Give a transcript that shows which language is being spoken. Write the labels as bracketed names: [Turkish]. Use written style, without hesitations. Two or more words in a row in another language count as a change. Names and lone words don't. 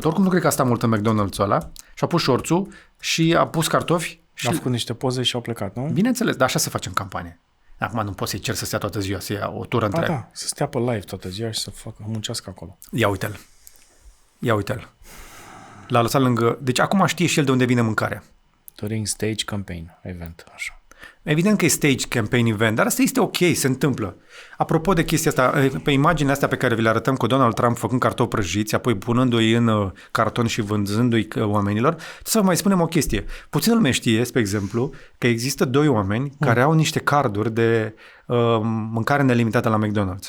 [Romanian] Oricum nu cred că a stat mult în McDonald's-ul ăla. Și-a pus șorțul și a pus cartofi. Și a făcut niște poze și au plecat, nu? Bineînțeles, dar așa se face în campanie. Acum nu poți să-i cer să stea toată ziua, să ia o tură întreagă. Da, să stea pe live toată ziua și să muncească acolo. Ia uite-l. L-a lăsat lângă... Deci acum știe și el de unde vine mâncarea. [English] During stage campaign event, [Romanian] așa. Evident că e [English] stage campaign event, [Romanian] dar asta este ok, se întâmplă. Apropo de chestia asta, pe imaginea astea pe care vi le arătăm cu Donald Trump făcând cartofi prăjiți, apoi punându-i în carton și vânzându-i oamenilor, să vă mai spunem o chestie. Puțin lume știe, spre exemplu, că există 2 oameni care au niște carduri de mâncare nelimitată la McDonald's.